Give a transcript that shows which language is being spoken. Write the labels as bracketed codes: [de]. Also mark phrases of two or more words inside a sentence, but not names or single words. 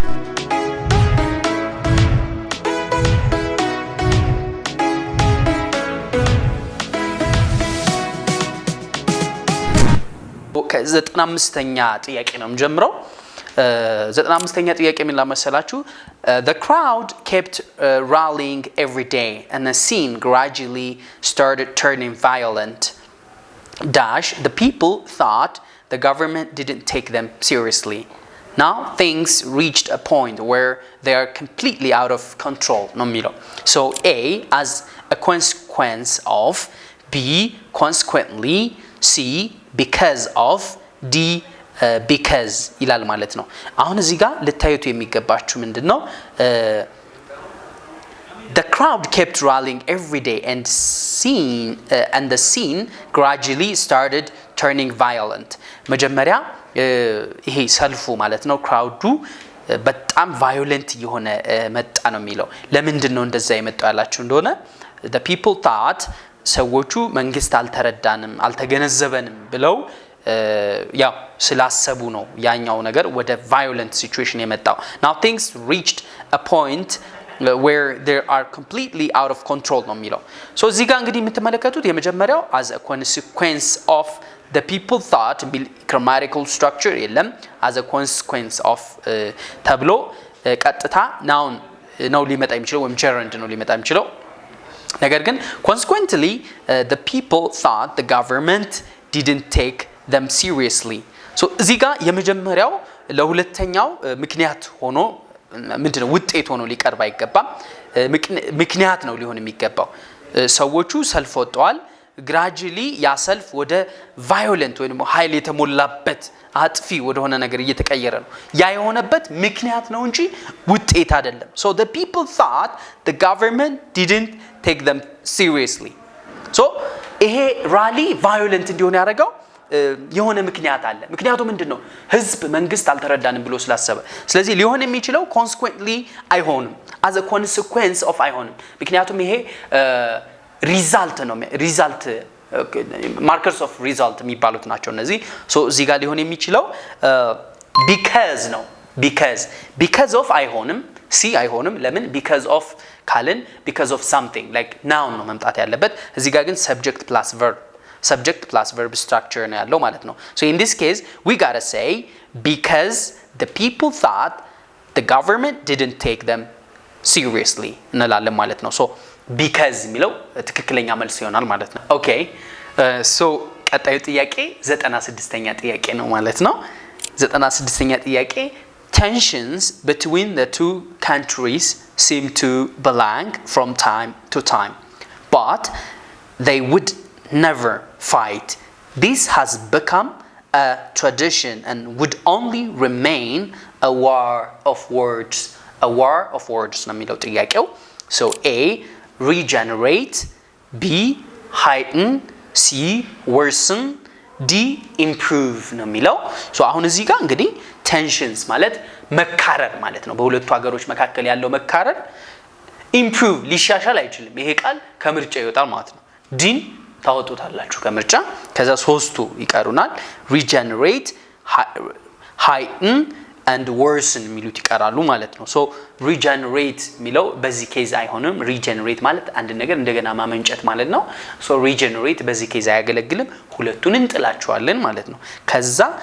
[am] ከ95ኛ ጥያቄ ነው ጀምረው 95ኛ ጥያቄ ምን ለመሰላችሁ [en] the crowd kept rallying every day and the scene gradually started turning violent dash the people thought the government didn't take them seriously now things reached a point where they are completely out of control no የሚለው so a as a consequence of b consequently c because of d because [am] ይላል ማለት ነው አሁን እዚህ ጋር ልታዩት የሚገባችሁ ምንድነው [en] the crowd kept rallying every day and the scene gradually started turning violent [am] መጀመሪያ ይሄ ሰልፉ ማለት ነው ክራውዱ በጣም ቫዮለንት የሆነ መጣ ነው የሚለው ለምንድነው እንደዛ የመጣው ያላችሁ እንደሆነ [en] the people thought [am] ሰዎቹ መንግስት አልተረዳንም አልተገነዘበንም ብለው ያው ስላሰቡ ነው ያኛው ነገር ወደ violent [en] situation የመጣው now things reached a point where they are completely out of control [am] ነው የሚለው [en] so [am] እዚህ ጋር እንግዲህ የምትመለከቱት የመጀመሪያው [en] as a consequence of the people thought grammatical structure የለም as a consequence of [am] ተብሎ ቀጥታ [en] noun [am] ነው ሊመጣ የሚችለው ወይም [en] gerund [am] ነው ሊመጣ የሚችለው ነገር ግን [en] consequently the people thought the government didn't take them seriously so [am] እዚህ ጋር የመጀመሪያው ለሁለተኛው ምክንያት ሆኖ ምንድነው ውጤት ሆኖ ሊቀርብ አይገባም ምክንያት ነው ሊሆን የሚገባው ሰዎቹ ሰልፍ ወጥተዋል gradually ያ ሰልፍ ወደ violent ወይ ደግሞ ኃይል የተሞላበት አጥፊ ወደ ሆነ ነገር እየተቀየረ ነው ያ የሆነበት ምክንያት ነው እንጂ ውጤት አይደለም [en] so the people thought the government didn't take them seriously so [am] ይሄ ራሊ violent እንዲሆን ያደረገው የሆነ ምክንያት አለ ምክንያቱ ምንድነው ህዝብ መንግስት አልተረዳንም ብሎ ስላሰበ ስለዚህ ሊሆን የሚችለው consequently አይሆንም [en] as a consequence of [am] አይሆንም ምክንያቱም ይሄ result ነው [en] result markers of result [am] የሚባሉት ናቸው እነዚህ so እዚህ ጋር ሊሆን የሚችለው because ነው [en] because of [am] አይሆንም c አይሆንም ለምን because of ካልን [en] because of something like noun [am] ነው መምጣት ያለበት እዚህ ጋር ግን [en] subject plus verb structure [am] ነው ያለው ማለት ነው [en] so in this case we got to say because the people thought the government didn't take them seriously [am] እንላለን ማለት ነው [en] so because [am] የሚለው ትክክለኛ መልስ ይሆናል ማለት ነው [en] okay so [am] ቀጣዩ ጥያቄ 96ኛ ጥያቄ ነው ማለት ነው 96ኛ ጥያቄ [en] tensions between the two countries seem to belong from time to time but they would never fight this has become a tradition and would only remain a war of words [am] ነው የሚለው ጥያቄው [en] so a regenerate b heighten c worsen d improve [am] ነው የሚለው [en] so [am] አሁን እዚህ ጋር እንግዲህ tensions ማለት መካረር ማለት ነው በሁለቱ ሀገሮች መካከል ያለው መካረር improve ሊሻሻል አይችልም ይሄ ቃል ከምርጫ ይወጣል ማለት ነው d ታወጡታላችሁ ከምርጫ ከዛ ሶስቱ ይቀሩናል [en] regenerate heighten and worsen [am] የሚሉት ይቀራሉ ማለት ነው [en] so regenerate [am] የሚለው በዚህ ኬዝ አይሆንም regenerate ማለት አንድ ነገር እንደገና ማመንጨት ማለት ነው [en] so regenerate [am] በዚህ ኬዝ አያገለግልም ሁለቱን እንጥላቸዋለን ማለት ነው ከዛ